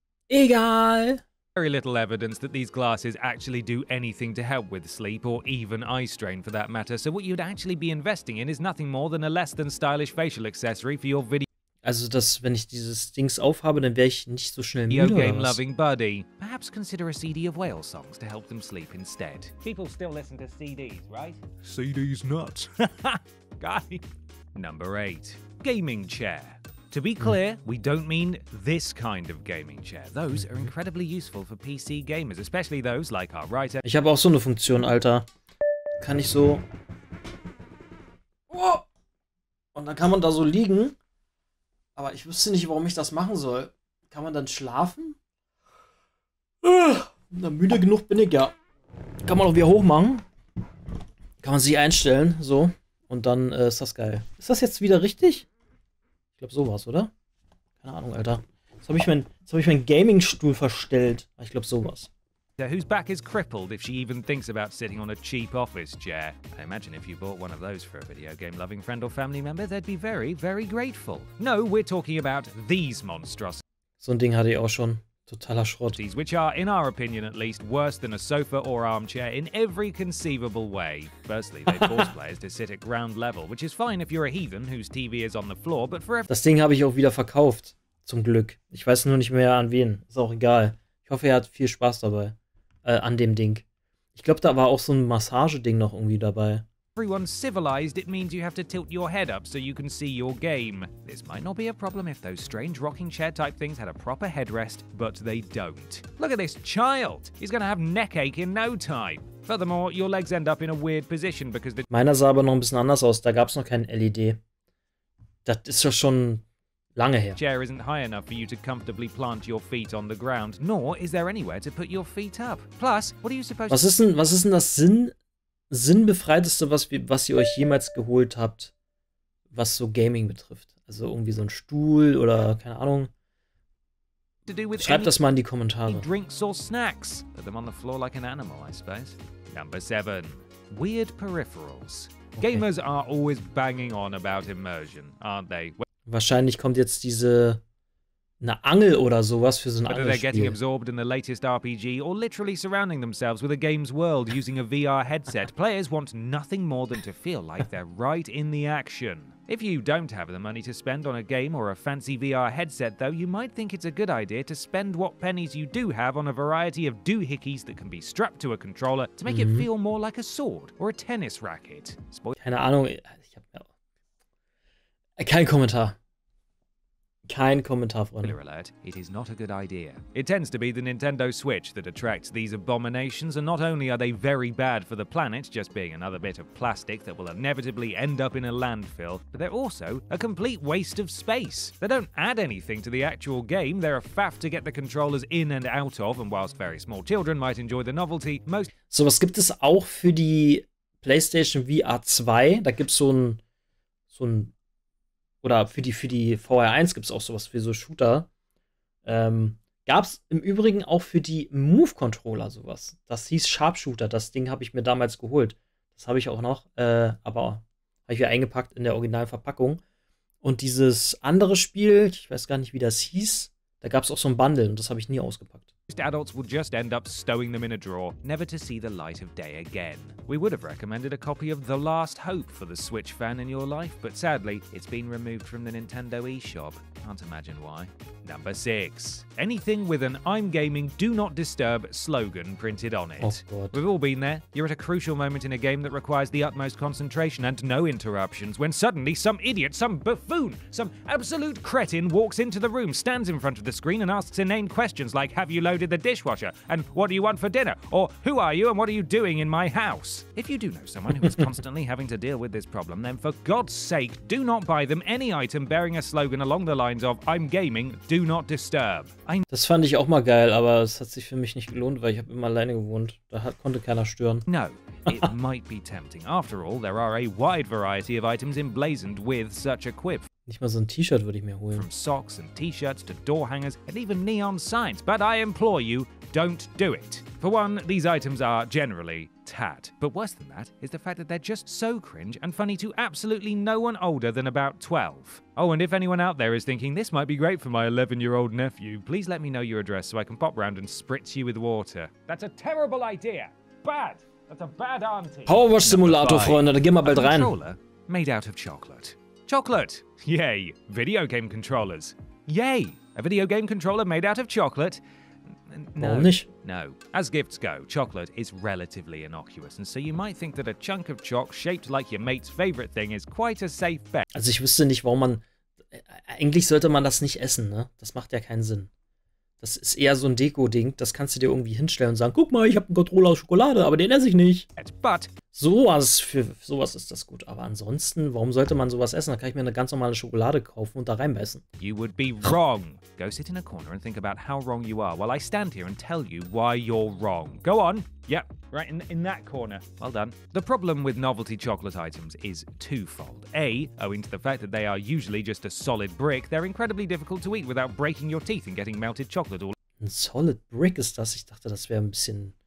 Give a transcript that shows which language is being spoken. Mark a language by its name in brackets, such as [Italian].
[German] Egal. [English] Very little evidence that these glasses actually do anything to help with sleep or even eye strain for that matter, so what you'd actually be investing in is nothing more than a less than stylish facial accessory for your video [German] Also, wenn ich dieses Dings aufhabe, dann wäre ich nicht so schnell müde, oder [English] game [German] was? [English] loving buddy. Perhaps consider a CD of whale songs to help them sleep instead. People still listen to CDs, right? CD's nuts. Guy. Number 8. Gaming chair. To be clear, we don't mean this kind of gaming chair. Those are incredibly useful for PC gamers, especially those like our writer. [German] Ich habe auch so eine Funktion, Alter. Kann ich so... Oh! Und dann kann man da so liegen. Aber ich wüsste nicht, warum ich das machen soll. Kann man dann schlafen? Na, müde genug bin ich ja. Kann man auch wieder hochmachen. Kann man sich einstellen, so. Und dann ist das geil. Ist das jetzt wieder richtig? Ich glaube sowas, oder? Keine Ahnung, Alter. Jetzt habe ich meinen Gaming-Stuhl verstellt. Ich glaube sowas. [English] Whose back is crippled if she even thinks about sitting on a cheap office chair. I imagine if you bought one of those for a video game loving friend or family member, they'd be very, very grateful. No, we're talking about these monstrosities. [German] So ein Ding hatte ich auch schon. Totaler Schrott. [English] Which are, in our opinion at least, worse than a sofa or armchair in every conceivable way. Firstly, they force players to sit at ground level, which is fine if you're a heathen whose TV is on the floor, but for [German] Das Ding habe ich auch wieder verkauft. Zum Glück. Ich weiß nur nicht mehr an wen. Ist auch egal. Ich hoffe, er hat viel Spaß dabei. An dem Ding. Ich glaube, da war auch so ein Massageding noch irgendwie dabei. [English] everyone's civilized, it means you have to tilt your head up so you can see your game. This might not be a problem if those strange rocking chair type things had a proper headrest, but they don't. Look at this child! He's gonna have neck ache in no time. Furthermore, your legs end up in a weird position because the [German] Meiner sah aber noch ein bisschen anders aus, da gab es noch kein LED. Das ist ja schon lange her. [English] chair isn't high enough for you to comfortably plant your feet on the ground, nor is there anywhere to put your feet up. Plus, what are you supposed [German] Was ist denn das sinnbefreiteste, was ihr euch jemals geholt habt, was so Gaming betrifft? Also irgendwie so ein Stuhl oder keine Ahnung. [English] to do with [German] Schreibt das mal in die Kommentare. [English] drinks or snacks? Put them on the floor like an animal, I suppose. Number 7. Weird peripherals. Okay. Gamers are always banging on about immersion, aren't they? [German] Wahrscheinlich kommt jetzt eine Angel oder sowas für so ein [English] Whether they're getting [German] Angelspiel. [English] absorbed in the latest RPG or literally surrounding themselves with a game's world using a VR headset, players want nothing more than to feel like they're right in the action. If you don't have the money to spend on a game or a fancy VR headset, though, you might think it's a good idea to spend what pennies you do have on a variety of doohickeys that can be strapped to a controller to make it feel more like a sword or a tennis racket. [German] Keine Ahnung. Ich hab kein Kommentar. Kein Kommentar, Freunde. [English] Spoiler alert, it is not a good idea. It tends to be the Nintendo Switch that attracts these abominations, and not only are they very bad for the planet, just being another bit of plastic that will inevitably end up in a landfill, but they're also a complete waste of space. They don't add anything to the actual game, they're a faff to get the controllers in and out of, and whilst very small children might enjoy the novelty, most [German] Sowas gibt es auch für die PlayStation VR 2. Da gibt es so ein oder für die VR1 gibt es auch sowas für so Shooter. Gab es im Übrigen auch für die Move-Controller sowas. Das hieß Sharpshooter. Das Ding habe ich mir damals geholt. Das habe ich auch noch, aber habe ich wieder eingepackt in der originalen Verpackung. Und dieses andere Spiel, ich weiß gar nicht, wie das hieß, da gab es auch so ein Bundle und das habe ich nie ausgepackt. [English] adults will just end up stowing them in a drawer, never to see the light of day again. We would have recommended a copy of The Last Hope for the Switch fan in your life, but sadly, it's been removed from the Nintendo eShop. Can't imagine why. Number 6. Anything with an I'm gaming, do not disturb slogan printed on it. [German] Oh Gott. [English] We've all been there. You're at a crucial moment in a game that requires the utmost concentration and no interruptions when suddenly some idiot, some buffoon, some absolute cretin walks into the room, stands in front of the screen and asks inane questions like, have you loaded the dishwasher? And what do you want for dinner? Or who are you and what are you doing in my house? If you do know someone who is constantly having to deal with this problem, then for God's sake, do not buy them any item bearing a slogan along the lines of I'm gaming, do not disturb. [German] Das fand ich auch mal geil, aber es hat sich für mich nicht gelohnt, weil ich habe immer alleine gewohnt. Da konnte keiner stören. [English] No, it might be tempting. After all, there are a wide variety of items emblazoned with such a quip. [German] Nicht mal so ein T-Shirt würde ich mir holen. [English] From socks and t-shirts to door hangers and even neon signs. But I implore you, don't do it. For one, these items are generally tad. But worse than that is the fact that they're just so cringe and funny to absolutely no one older than about 12. Oh, and if anyone out there is thinking this might be great for my 11-year-old nephew, please let me know your address so I can pop round and spritz you with water. That's a terrible idea. Bad. That's a bad auntie. [German] Powerwash Simulator, Freunde, da gehen wir bald rein. [English] Controller made out of chocolate. Chocolate! Yay! Video game controllers. Yay! A video game controller made out of chocolate? No. [German] Warum nicht? [English] No. As gifts go, chocolate is relatively innocuous, and so you might think that a chunk of chalk shaped like your mate's favorite thing is quite a safe bet. [German] Also ich wüsste nicht, warum man... Eigentlich sollte man das nicht essen, ne? Das macht ja keinen Sinn. Das ist eher so ein Deko-Ding. Das kannst du dir irgendwie hinstellen und sagen, guck mal, ich habe einen Controller aus Schokolade, aber den esse ich nicht. [English] But [German] Für sowas ist das gut. Aber ansonsten, warum sollte man sowas essen? Da kann ich mir eine ganz normale Schokolade kaufen und da reinbeißen. [English] you would be wrong. Go sit in a corner and think about how wrong you are while I stand here and tell you why you're wrong. Go on. Yep, right in that corner. Well done. The problem with novelty chocolate items is twofold. A, owing to the fact that they are usually just a solid brick, they're incredibly difficult to eat without breaking your teeth and getting melted chocolate all [German] Ein [English] Solid Brick [German] ist das. Ich dachte, das wäre ein bisschen...